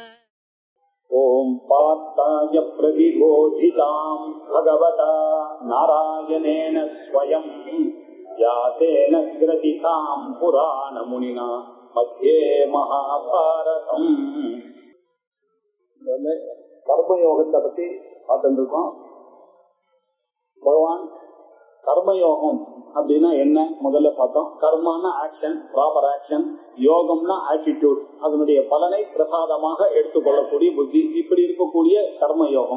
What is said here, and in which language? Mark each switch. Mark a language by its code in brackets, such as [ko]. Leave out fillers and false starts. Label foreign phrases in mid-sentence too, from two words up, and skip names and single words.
[sa] ओम पार्थाय प्रतिबोधितां भगवता नारायणेन स्वयं व्यासेन ग्रथितां पुराणमुनिना मध्ये महाभारतम्। [ta] कर्मयोगத்தை பத்தி பார்த்துட்டு இருக்கோம். பகவான் கர்மயோகம் அப்படின்னா என்ன முதல்ல பார்த்தோம். கர்மானா ஆக்ஷன், [en] proper action. [ta] யோகம்னா ஆட்டிடியூட், அதனுடைய பலனை பிரசாதமாக எடுத்துக்கொள்ளக்கூடிய புத்தி. இப்படி இருக்கக்கூடிய கர்மயோகம்.